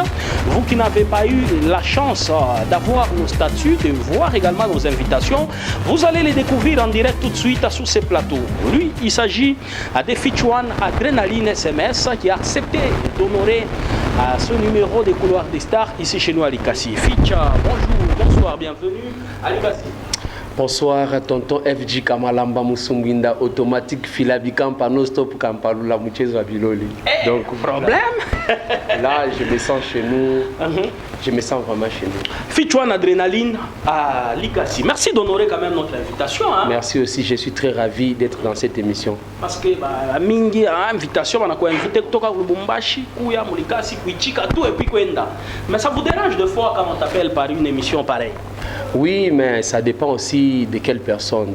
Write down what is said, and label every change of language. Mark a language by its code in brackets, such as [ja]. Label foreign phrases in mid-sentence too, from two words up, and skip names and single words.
[fr] Vous qui n'avez pas eu la chance d'avoir nos statuts, de voir également nos invitations, vous allez les découvrir en direct tout de suite sur ces plateaux. Lui, il s'agit de Fitch-One Adrenaline SMS qui a accepté d'honorer ce numéro des Couloirs des Stars ici chez nous à Likasi. Fitch, bonjour, bonsoir, bienvenue à Likasi. Bonsoir, tonton FG Kamalamba Musumbinda, automatique Filabi Kampano Stop Kampalula Muchezo Abiloli. Donc, problème. Là, je me sens chez nous. Je me sens vraiment chez nous. Fitch-One Adrenaline à Likasi. Merci d'honorer quand même notre invitation. Hein? Merci aussi, je suis très ravi d'être dans cette émission. Parce que la mingi invitation, on a quoi invité Toka Lubumbashi, Kouya, Likasi, Kouichika, tout et puis Kwenda. Mais ça vous dérange de fois quand on t'appelle par une émission pareille? Oui, mais ça dépend aussi de quelle personne.